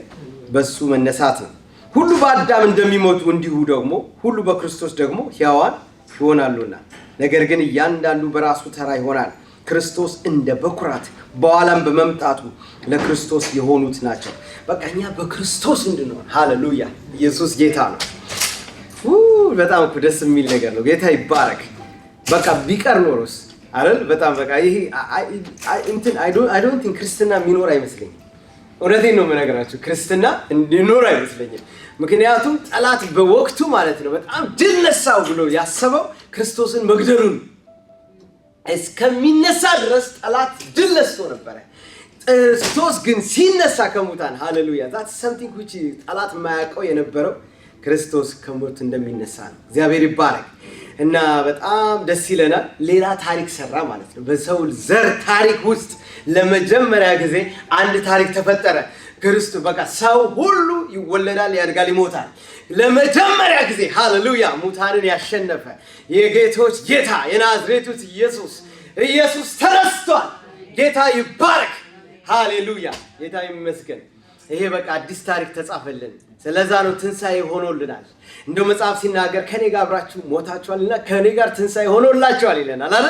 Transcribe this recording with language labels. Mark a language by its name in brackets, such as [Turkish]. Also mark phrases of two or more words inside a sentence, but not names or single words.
[Amharic] በሱ መነሳት ነው። ሁሉ በአዳም እንደሚሞቱ እንዲሁ ደግሞ ሁሉ በክርስቶስ ደግሞ ሕያዋን ይሆናሉና፣ ነገር ግን እያንዳንዱ በራሱ ተራ ይሆናል። ክርስቶስ እንደ በኩራት በኋላም በመምጣቱ ለክርስቶስ የሆኑት ናቸው። በቃ እኛ በክርስቶስ እንድንሆን። ሃሌሉያ። ኢየሱስ ጌታ ነው። በጣም ደስ የሚል ነገር ነው። ጌታ ይባረክ። በቃ ቢቀር ኖሮስ አይደል? በጣም በቃ ይሄ [English] I don't think [Amharic] ክርስትና የሚኖር አይመስለኝም። እውነቴን ነው የምነግራችሁ፣ ክርስትና እንዲኖር አይመስለኝም። ምክንያቱም ጠላት በወቅቱ ማለት ነው በጣም ድል ነሳው ብሎ ያሰበው ክርስቶስን መግደሉን እስከሚነሳ ድረስ ጠላት ድል ነስቶ ነበረ። ክርስቶስ ግን ሲነሳ ከሙታን ሃሌሉያ [English] that's something which [Amharic] ጠላት የማያውቀው የነበረው ክርስቶስ ከሞት እንደሚነሳ ነው። እግዚአብሔር ይባረክ። እና በጣም ደስ ይለናል። ሌላ ታሪክ ሰራ ማለት ነው። በሰው ዘር ታሪክ ውስጥ ለመጀመሪያ ጊዜ አንድ ታሪክ ተፈጠረ። ክርስቶስ በቃ ሰው ሁሉ ይወለዳል፣ ያድጋል፣ ይሞታል። ለመጀመሪያ ጊዜ ሃሌሉያ ሙታንን ያሸነፈ የጌቶች ጌታ የናዝሬቱ ኢየሱስ ተነስቷል። ጌታ ይባረክ። ሃሌሉያ ጌታ ይመስገን። ይሄ በቃ አዲስ ታሪክ ተጻፈልን። ስለዛ ነው ትንሣኤ ሆኖልናል። እንደው መጽሐፍ ሲናገር ከኔ ጋር አብራችሁ ሞታችኋልና ከኔ ጋር ትንሣኤ ሆኖላችኋል ይለናል አይደል?